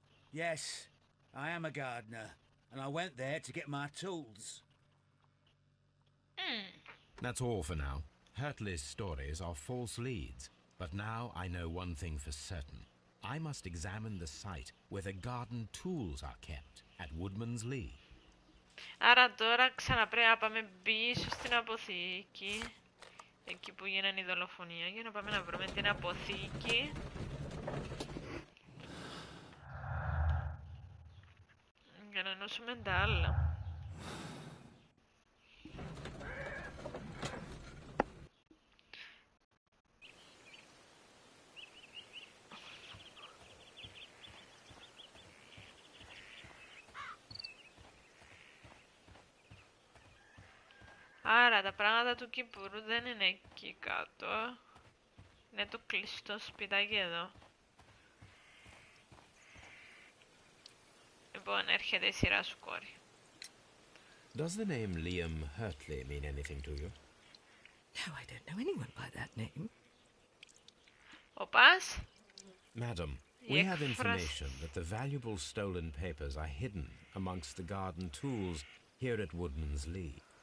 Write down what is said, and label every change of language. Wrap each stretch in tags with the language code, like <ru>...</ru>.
<en>Yes, I am a gardener, and I went there to get my tools. That's all for now. Hurtley's stories are false leads, but now I know one thing for certain. I must examine the site where the garden tools are kept at Woodman's Lee.</en> <el>Άρα τώρα ξαναπρέπει να πάμε πίσω στην αποθήκη, εκεί που γίνεται η δολοφονία, για να πάμε να βρούμε την αποθήκη. Για να ενώσουμε τα άλλα. Άρα τα πράγματα του Κυπουρού δεν είναι εκεί κάτω. Είναι το κλειστό σπιτάκι εδώ. Λοιπόν, έρχεται η σειρά σου, κόρη.</el> <en>Does the name Liam Hurtley mean anything to you? No, I don't know anyone by that name. Οπάς. Madam, we have information that the valuable stolen papers are hidden amongst the garden tools here at Woodman's Lee.</en>